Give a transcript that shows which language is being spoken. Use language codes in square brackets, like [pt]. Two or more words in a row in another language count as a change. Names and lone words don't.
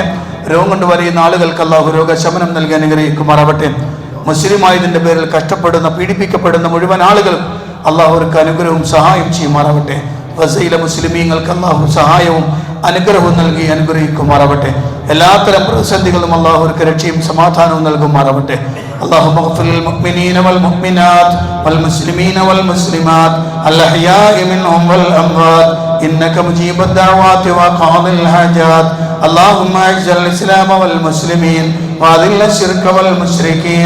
[ml] രോഗം കൊണ്ട് വരെയുന്ന ആളുകൾക്ക് അള്ളാഹു രോഗശമനം നൽകി അനുഗ്രഹിക്കുമാറാവട്ടെ. മുസ്ലിമായതിൻ്റെ പേരിൽ കഷ്ടപ്പെടുന്ന പീഡിപ്പിക്കപ്പെടുന്ന മുഴുവൻ ആളുകളും അള്ളാഹു അവർക്ക് അനുഗ്രഹവും സഹായം ചെയ്യുമാറാവട്ടെ. ഗസയിലെ മുസ്ലിമീങ്ങൾക്ക് അള്ളാഹു സഹായവും അനുഗ്രഹവും നൽകി അനുഗ്രഹിക്കുമാറാവട്ടെ. എല്ലാത്തരം പ്രതിസന്ധികളും അള്ളാഹു അവർക്ക് രക്ഷയും സമാധാനവും നൽകുമാറാവട്ടെ. [ar] اللهم اغفر للمؤمنين والمؤمنات والمسلمين والمسلمات الأحياء منهم والأموات إنك مجيب الدعوات وقاضي الحاجات. اللهم أعز الإسلام والمسلمين وأذل الشرك والمشركين.